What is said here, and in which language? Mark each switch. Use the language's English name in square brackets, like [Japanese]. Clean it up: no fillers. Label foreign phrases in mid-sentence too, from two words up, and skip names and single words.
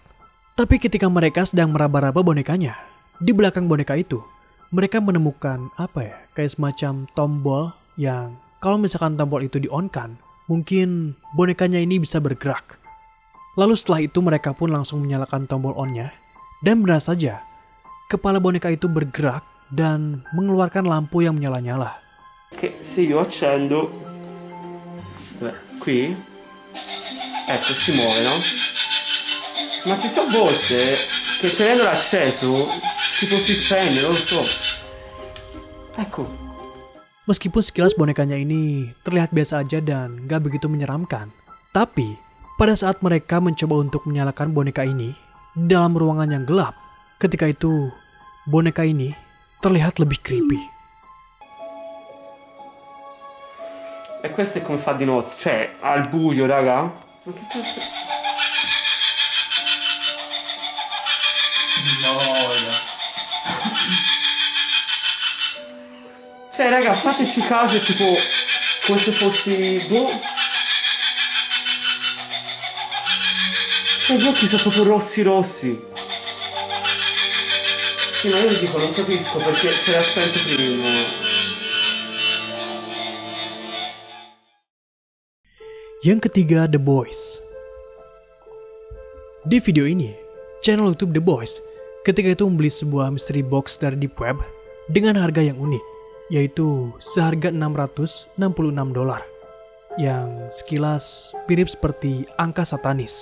[Indonesian] Tapi ketika mereka sedang meraba-raba bonekanya, di belakang boneka itu, mereka menemukan kayak semacam tombol yang kalau misalkan tombol itu di-on-kan, mungkin bonekanya ini bisa bergerak. Lalu setelah itu mereka pun langsung menyalakan tombol on-nya, dan benar saja, kepala boneka itu bergerak dan mengeluarkan lampu yang menyala-nyala. [Italian] Che se io accendo qui, ecco, si muove, no? Ma ci sono volte che tenendolo acceso tipo si spegne, non lo so. Ecco. [Indonesian] Meskipun sekilas bonekanya ini terlihat biasa aja dan gak begitu menyeramkan, tapi pada saat mereka mencoba untuk menyalakan boneka ini dalam ruangan yang gelap, ketika itu boneka ini terlihat lebih creepy. [Italian] E questo è come fa di notte, cioè al buio, raga. Ma che cazzo? No. Cioè, raga, fateci caso, è tipo come se fossi. Boh. Cioè, gli occhi sono proprio rossi. Sì, ma io vi dico, non capisco perché se l'ha spento prima. [Indonesian] Yang ketiga, The Boys. Di video ini, channel YouTube The Boys ketika itu membeli sebuah [English] mystery box [Indonesian] dari Deep Web dengan harga yang unik, yaitu seharga $666, yang sekilas mirip seperti angka satanis.